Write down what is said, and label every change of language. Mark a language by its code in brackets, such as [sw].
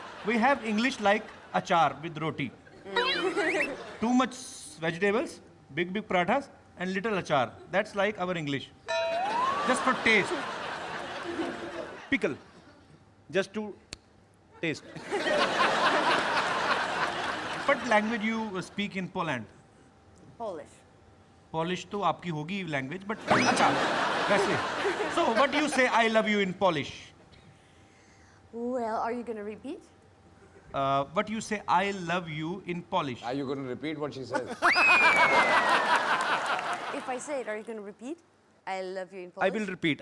[en] We have English like achar with roti. Too much vegetables, big parathas, and little achar. That's like our English. Just for taste. Pickle. Just to taste. What language you speak in Poland? Polish. [hi] Polish तो आपकी होगी language, but अच्छा वैसे। [en] So what do you say I love you in Polish? Well, are you gonna repeat? What you say I love you in Polish? Are you going to repeat what she says? If I say it, are you gonna repeat? I love you in I Polish. will repeat.